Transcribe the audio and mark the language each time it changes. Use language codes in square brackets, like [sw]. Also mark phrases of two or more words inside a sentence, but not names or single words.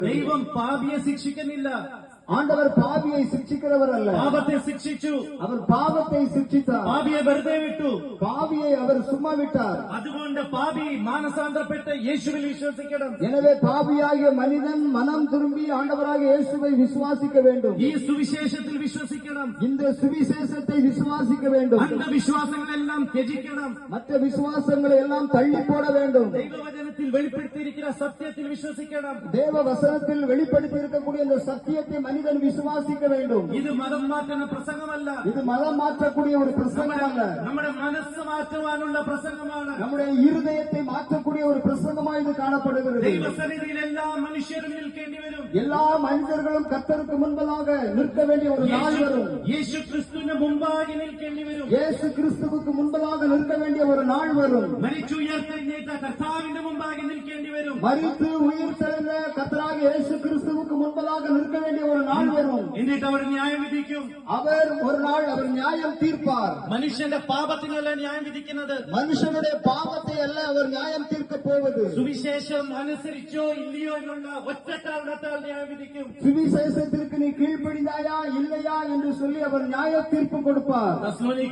[ml] ദൈവം പാപിയെ ശിക്ഷിക്കുന്നില്ല. [ta] ஆண்டவர் பாவியை சிக்ஷிக்கிறவர் அல்ல. [ml] പാപത്തെ ശിക്ഷിച്ചു. [ta] அவர் பாவத்தை சிக்ஷித்தார். [ml] പാപിയെ വെറുതെ വിട്ടു. [ta] பாவியை அவர் சும்மா விட்டார். [ml] അതുകൊണ്ട് പാപി മാനസാന്തരപ്പെട്ട് യേശുവിൽ വിശ്വസിക്കണം. [ta] எனவே பாவியாகிய மனிதன் மனம் திரும்பி ஆண்டவராகிய இயேசுவை விசுவாசிக்க வேண்டும். [ml] ഈ സുവിശേഷത്തിൽ വിശ്വസിക്കണം. [ta] இந்த சுவிசேஷத்தை விசுவாசிக்க வேண்டும். [ml] അന്ധവിശ്വാസങ്ങളെല്ലാം ത്യജിക്കണം. [ta] மற்ற விசுவாசங்களை எல்லாம் தள்ளி போட வேண்டும். [ml] ദൈവവചനത്തിൽ വെളിപ്പെടുത്തിയിരിക്കുന്ന സത്യത്തിൽ വിശ്വസിക്കണം. [ta] தேவ வசனத்தில் வெளிப்படுத்தி இருக்கக்கூடிய இந்த சத்தியத்தை மனிதன் விசுவாசிக்க வேண்டும். [ml] ഇത് മതം മാറ്റുന്ന പ്രസംഗമല്ല. [ta] இது மதம் மாற்றக்கூடிய ஒரு பிரசங்கம் அல்ல. [ml] നമ്മുടെ മനസ്സ് മാറ്റുവാനുള്ള പ്രസംഗമാണ്. [ta] நம்முடைய இருதயத்தை மாற்றக்கூடிய ஒரு பிரசங்கமாக இது காணப்படுகிறது. [ml] ദൈവസന്നിധിയിൽ എല്ലാ മനുഷ്യരും നിൽക്കേണ്ടി വരും. [ta] எல்லா மனிதர்களும் கர்த்தருக்கு முன்பதாக நிற்க வேண்டிய ஒரு நாள் வரும். [ml] യേശു ക്രിസ്തുവിന്റെ മുമ്പാകെ നിൽക്കേണ്ടി വരും. [ta] இயேசு கிறிஸ்துவுக்கு முன்பதாக நிற்க வேண்டிய ஒரு நாள் வரும். [ml] മരിച്ചുയർത്തെഴുന്നേറ്റ കർത്താവിന്റെ മുമ്പാകെ നിൽക്കേണ്ടി വരും. [ta] மரித்து உயிர் தெழுந்த கர்த்தராகிய இயேசு கிறிஸ்துவுக்கு முன்பதாக நிற்க வேண்டிய ஒரு நாள் வரும். [ml] എന്നിട്ട് അവർ ന്യായം വിധിക്കും. [ta] அவர் ஒரு நாள் அவர் நியாயம் தீர்ப்பார். [ml] മനുഷ്യന്റെ പാപത്തിനല്ല ന്യായം വിധിക്കുന്നത്. [ta] மனுஷனுடைய பாவத்தை அல்ல அவர் நியாயம் தீர்க்க போவது. [ml] സുവിശേഷം അനുസരിച്ചോ ഇല്ലയോ എന്നുള്ള ഒറ്റ കാരണത്താൽ ന്യായം വിധിക്കും. [ta] சுவிசேஷத்திற்கு நீ கீழ்ப்படிந்தாயா இல்லையா என்று சொல்லி அவர் நியாய தீர்ப்பு கொடுப்பார்.